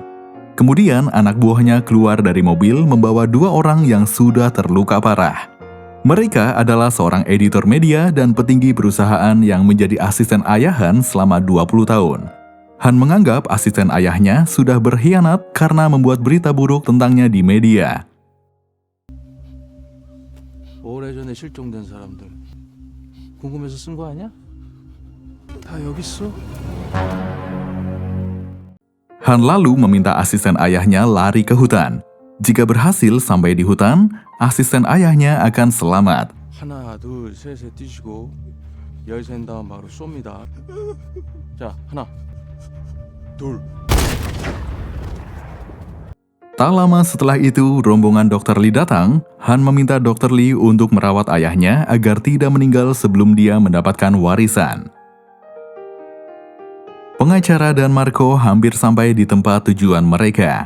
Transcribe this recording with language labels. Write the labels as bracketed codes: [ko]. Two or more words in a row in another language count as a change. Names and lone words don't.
[id] Kemudian anak buahnya keluar dari mobil membawa dua orang yang sudah terluka parah. Mereka adalah seorang editor media dan petinggi perusahaan yang menjadi asisten ayah Han selama 20 tahun. Han menganggap asisten ayahnya sudah berkhianat karena membuat berita buruk tentangnya di media. [ko] 오래전에 실종된 사람들 궁금해서 쓴 거 아니야? 다 여기 있어. [id] Han lalu meminta asisten ayahnya lari ke hutan. Jika berhasil sampai di hutan, asisten ayahnya akan selamat. [ko] 하나, 둘, 셋에 뛰시고 열 센 다음 바로 쏩니다. 자, 하나, 둘. [id] Tak lama setelah itu, rombongan Dr. Lee datang. Han meminta Dr. Lee untuk merawat ayahnya agar tidak meninggal sebelum dia mendapatkan warisan. Pengacara dan Marco hampir sampai di tempat tujuan mereka.